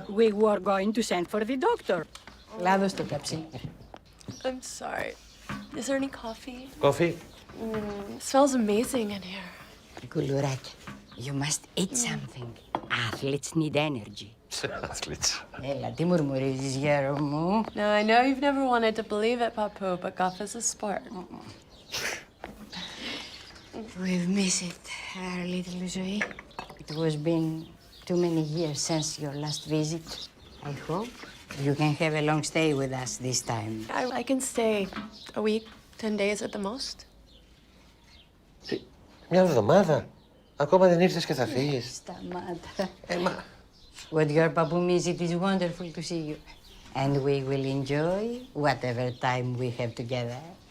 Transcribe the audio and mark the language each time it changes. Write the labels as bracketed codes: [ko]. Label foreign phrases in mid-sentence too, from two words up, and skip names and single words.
[en] We were going to send for the doctor. [el] Λάδω στο ταψί. [en] I'm sorry. Is there any coffee? [el] Κόφι. [en] It smells amazing in here. Κουλουράκια, you must eat something. Athletes need energy. Athletes. [el] Έλα, τι μουρμουρίζεις, γέρο μου. [en] Now, I know you've never wanted to believe it, Papu, but golf is a sport. We've missed it, our little Ζωή. It was been too many years since your last visit. I hope you can have a long stay with us this time. I can stay a week, 10 days at the most. [el] Μια εβδομάδα. Ακόμα δεν ήρθες και θα φύγεις. Σταμάτα. Μα... [en] What your papu means, it is wonderful to see you. And we will enjoy whatever time we have together.